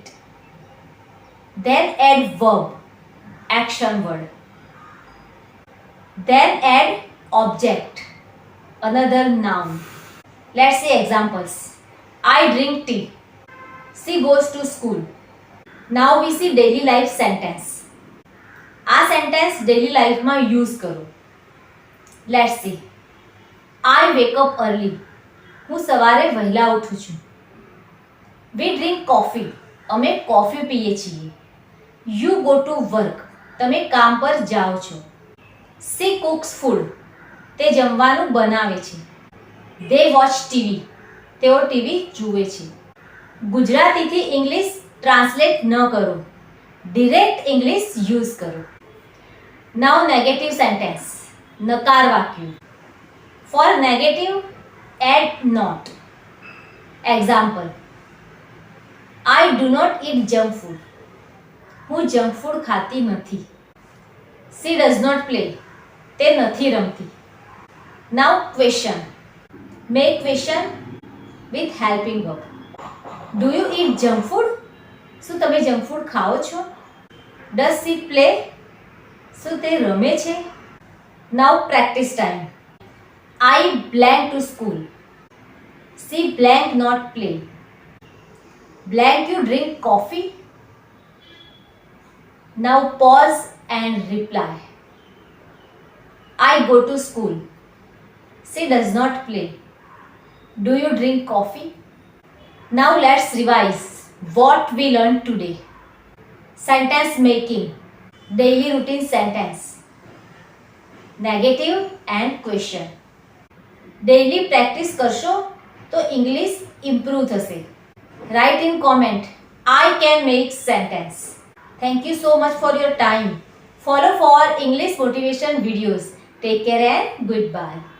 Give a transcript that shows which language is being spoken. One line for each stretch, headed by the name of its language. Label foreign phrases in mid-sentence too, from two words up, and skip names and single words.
English: Then add verb, action word. Then add object, another noun. Let's see examples. I drink tea. She goes to school. Now we see daily life sentence. આ sentence daily life use કરો. let's see. I wake up early.
Gujarati: હું સવારે વહેલા ઉઠું છું.
English: We drink coffee.
Gujarati: અમે કોફી પીએ છીએ.
English: You go to work.
Gujarati: તમે કામ પર જાઓ છો.
English: She cooks food.
Gujarati: તે જમવાનું બનાવે છે.
English: They watch TV.
Gujarati: તેઓ ટીવી જુએ છે.
English: ગુજરાતીથી English translate
Gujarati: ન કરો,
English: direct English use કરો. now negative sentence,
Gujarati: નકાર વાક્યો.
English: for negative add not. example: I do not eat junk food.
Gujarati: હું જંક ફૂડ ખાતી નથી.
English: she does not play.
Gujarati: તે નથી રમતી.
English: now question. make question with helping verb. Do you eat junk food?
Gujarati: શું તમે
English: junk food
Gujarati: ખાઓ છો?
English: Does she play?
Gujarati: શું તે રમે છે?
English: Now practice time. I blank to school. She blank not play. Blank you drink coffee. Now pause and reply. I go to school. She does not play. Do you drink coffee? Now let's revise what we learned today. Sentence making, daily routine sentence, negative and question. Daily practice
Gujarati: કરશો તો
English: English improve થશે. Write in comment, I can make sentence. Thank you so much for your time. Follow for English motivation videos. Take care and goodbye.